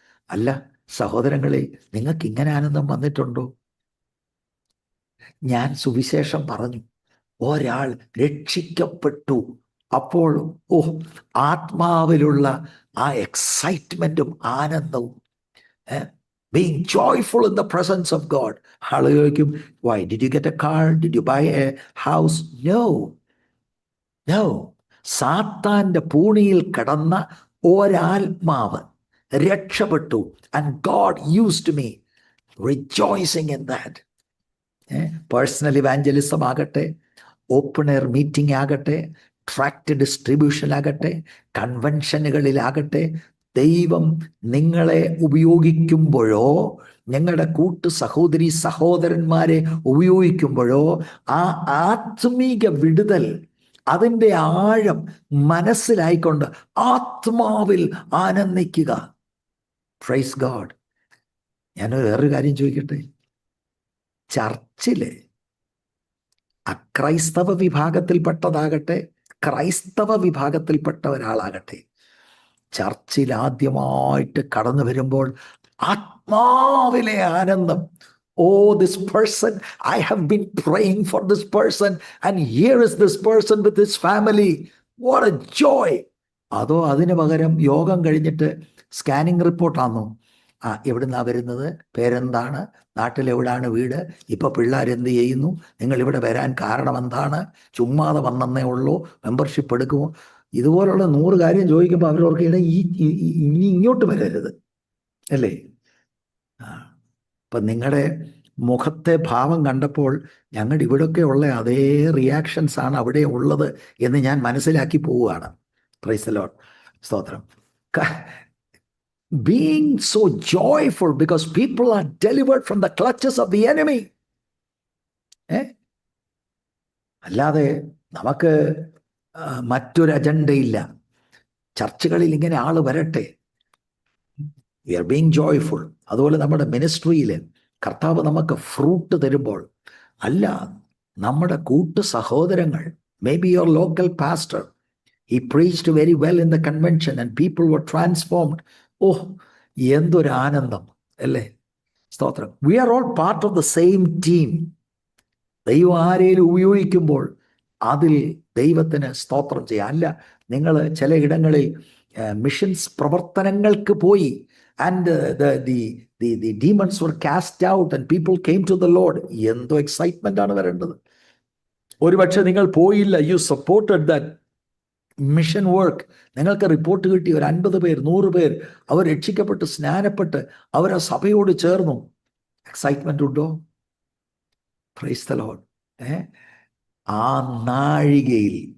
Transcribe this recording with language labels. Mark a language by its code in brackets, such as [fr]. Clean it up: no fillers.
[ml] അല്ല സഹോദരങ്ങളെ, നിങ്ങൾക്ക് ഇങ്ങനെ ആനന്ദം വന്നിട്ടുണ്ടോ? ഞാൻ സുവിശേഷം പറഞ്ഞു, ഒരാൾ രക്ഷിക്കപ്പെട്ടു, അപ്പോൾ ആത്മാവിലുള്ള ആ എക്സൈറ്റ്മെന്റും ആനന്ദവും, [en] being joyful in the presence of God. [ml] ആളുകൾക്കും, [en] why did you get a car? Did you buy a house? No. [ml] സാത്താന്റെ പൂണിയിൽ കിടന്ന ഒരാത്മാവ് രക്ഷപ്പെട്ടു. [en] And God used me, rejoicing in that. [ml] Personal evangelism ആകട്ടെ, ഓപ്പൺ എയർ മീറ്റിംഗ് ആകട്ടെ, tract distribution ആകട്ടെ, കൺവെൻഷനുകളിലാകട്ടെ, ദൈവം നിങ്ങളെ ഉപയോഗിക്കുമ്പോഴോ, ഞങ്ങളുടെ കൂട്ടു സഹോദരി സഹോദരന്മാരെ ഉപയോഗിക്കുമ്പോഴോ, ആ ആത്മീക വിടുതൽ, അതിൻ്റെ ആഴം മനസ്സിലായിക്കൊണ്ട് ആത്മാവിൽ ആനന്ദിക്കുക. [en] Praise God. [ml] ഞാൻ വേറൊരു കാര്യം ചോദിക്കട്ടെ. ചർച്ചില് അക്രൈസ്തവ വിഭാഗത്തിൽപ്പെട്ടതാകട്ടെ, ക്രൈസ്തവ വിഭാഗത്തിൽപ്പെട്ട ഒരാളാകട്ടെ, ചർച്ചിൽ ആദ്യമായിട്ട് കടന്നു വരുമ്പോൾ ആത്മാവിലെ ആനന്ദം. [en] this person, I have been praying for this person and here is this person with his family. What a joy. [ml] അതോ അതിന് പകരം യോഗം കഴിഞ്ഞിട്ട് സ്കാനിങ് റിപ്പോർട്ടാണോ? എവിടുന്നാ വരുന്നത്, പേരെന്താണ്, നാട്ടിലെവിടാണ് വീട്, ഇപ്പൊ പിള്ളേരെന്ത് ചെയ്യുന്നു, നിങ്ങൾ ഇവിടെ വരാൻ കാരണം എന്താണ്, ചുമ്മാതെ വന്നേ ഉള്ളൂ, മെമ്പർഷിപ്പ് എടുക്കുമോ? ഇതുപോലുള്ള 100 കാര്യം ചോദിക്കുമ്പോൾ അവരോർക്കിടെ ഇനി ഇങ്ങോട്ട് വരരുത്, അല്ലേ? അപ്പം നിങ്ങളുടെ മുഖത്തെ ഭാവം കണ്ടപ്പോൾ ഞങ്ങളുടെ ഇവിടെയൊക്കെ ഉള്ള അതേ റിയാക്ഷൻസ് ആണ് അവിടെ ഉള്ളത് എന്ന് ഞാൻ മനസ്സിലാക്കി പോവുകയാണ്. [en] Praise the Lord. [ml] സ്തോത്രം. [en] Being so joyful because people are delivered from the clutches of the enemy. [ml] അല്ലാതെ നമുക്ക് മറ്റൊരു അജണ്ടയില്ല. ചർച്ചകളിൽ ഇങ്ങനെ ആള് വരട്ടെ. [en] We are being joyful. [ml] അതുപോലെ നമ്മുടെ മിനിസ്ട്രിയിൽ കർത്താവ് നമുക്ക് ഫ്രൂട്ട് തരുമ്പോൾ, അല്ല, നമ്മുടെ കൂട്ടു സഹോദരങ്ങൾ, [en] May be your local pastor, he preached very well in the convention and people were transformed. [ml] എന്തൊരു ആനന്ദം അല്ലേ? സ്തോത്രം. [en] We are all part of the same team. [ml] ദൈവം ആരെയും ഉപയോഗിക്കുമ്പോൾ അതിൽ ദൈവത്തിന് സ്തോത്രം ചെയ്യാം. അല്ല, നിങ്ങൾ ചില ഇടങ്ങളിൽ മിഷൻസ് പ്രവർത്തനങ്ങൾക്ക് പോയി, [en] and the demons were cast out and people came to the Lord. [ml] എന്തോ എക്സൈറ്റ്മെന്റ് ആണ് വരേണ്ടത്. ഒരുപക്ഷെ നിങ്ങൾ പോയില്ല, [en] you supported that mission work. [ml] നിങ്ങൾക്ക് റിപ്പോർട്ട് കിട്ടി, ഒരു 50 പേർ 100 പേർ അവർ രക്ഷിക്കപ്പെട്ട് സ്നാനപ്പെട്ട് അവർ ആ സഭയോട് ചേർന്നു. എക്സൈറ്റ്മെന്റ് ഉണ്ടോ? [en] Praise the Lord. [ml] ആ നാഴികയിൽ